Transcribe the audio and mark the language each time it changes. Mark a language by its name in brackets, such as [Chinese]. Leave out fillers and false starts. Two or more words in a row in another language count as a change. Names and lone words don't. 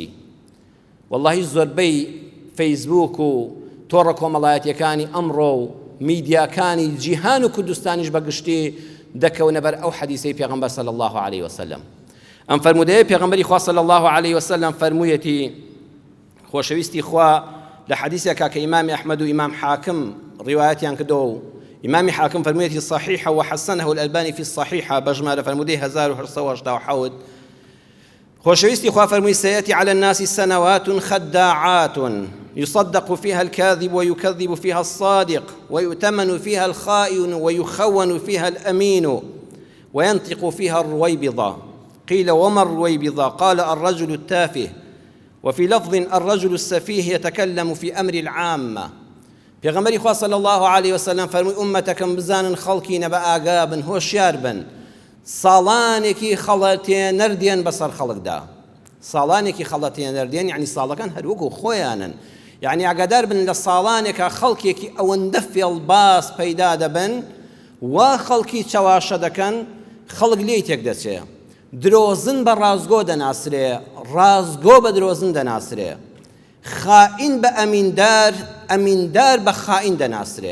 [Central Kurdish] وەڵڵاهی زۆربەی فەیسبووک و تۆڕە کۆمەڵایەتیەکانی ئەمڕۆ و میدیاکانی جیهان و کوردستانیش بەگشتی دەکەونە بەر ئەو حەدیسەی پێغەمبەر [Arabic] صلی الله عليه وسلم. [Central Kurdish] ئەم فەرمودەیە پێغەمبەری خوا [Arabic] صلی الله عليه وسلم [Central Kurdish] فەرموویەتی خۆشەویستی خوا لە حەدیسێکا کە ئیمامی ئەحمەد و ئیمام حاکم ڕیوایەتیان کردەوە و ئیمامی حاکم فەرموویەتی صحیحە [Arabic] وحەسەنەه الألباني في الصحيحة [Central Kurdish] بەژمارە فەرمودەی 1887. خۆشەویستی خوا فەرمووی [Arabic] سيأتي على الناس سنوات خداعات يصدق فيها الكاذب ويكذب فيها الصادق ويؤتمن فيها الخائن ويخون فيها الأمين وينطق فيها الرويبضة. قيل وما الرويبضة؟ قال الرجل التافه، وفي لفظ الرجل السفيه يتكلم في أمر العامة. [Central Kurdish] پێغەمبەری خوا [Arabic] صلی الله عليه وسلم [Central Kurdish] فەرمووی ئومەتەکەم بزانن خەڵکینە بە ئاگا بن، هۆشیار بن، ساڵانێکی خەڵەتێنەر دێن بەسەر خەڵکدا. ساڵانێکی خەڵەتێنەر دێن یعنی ساڵەکان هەر وەکو خۆیانن، یعنی ئاگادار بن لە ساڵانێکە خەڵکێکی ئەوەندە فێڵباس پەیدا دەبن وا خەڵکی چاواشە دەکەن، خەڵک لێی تێک دەچێ، درۆزن بە ڕازگۆ دەناسرێ، ڕازگۆ بە درۆزن دەناسرێ، خائین بە ئەمیندار، ئەمیندار بە خائین دەناسرێ.